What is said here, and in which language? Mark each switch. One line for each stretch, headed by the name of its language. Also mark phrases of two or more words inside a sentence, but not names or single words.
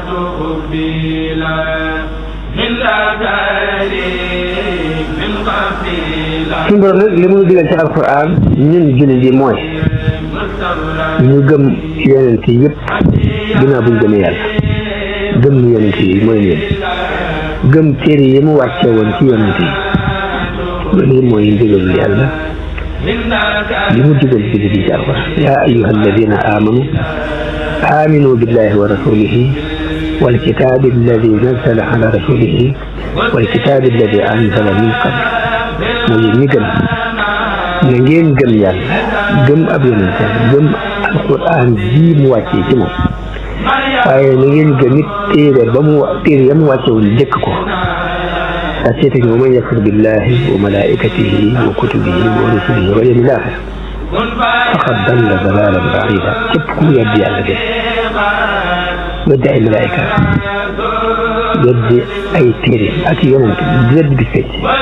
Wolof: suñu borom nag li mu digal ci alquran ñun jullit yi mooy ñu gëm yonent yi yëpp ginnaaw buñ gëmee yàlla gëm ni yonent yi mooy leen gëm téere yi mu wàcce woon ci yonent yi loolu mooy ndigalul yàlla li mu digal jullit yi ci alquran
Arabic: يا أيها الذين آمنوا آمنوا بالله ورسوله والكتاب الذي نزل على رسوله والكتاب الذي أنزل من قبل
Wolof: mooy ñi gëm na ngeen gëm yàlla gëm ab yonent gëm alquran ji mu wàccee ci moom waaye na ngeen gëm it téere ya mu wàccewul njëkk ko daa seeta ni
Arabic: ومن يكفر بالله وملائكته وكتبه ورسله واليوم الآخر فقد ضل ضلالا بعيدا
Wolof: képp ku weddi yàlla def weddi ay malaayika weddi ay téere ak yonent weddi bi fecc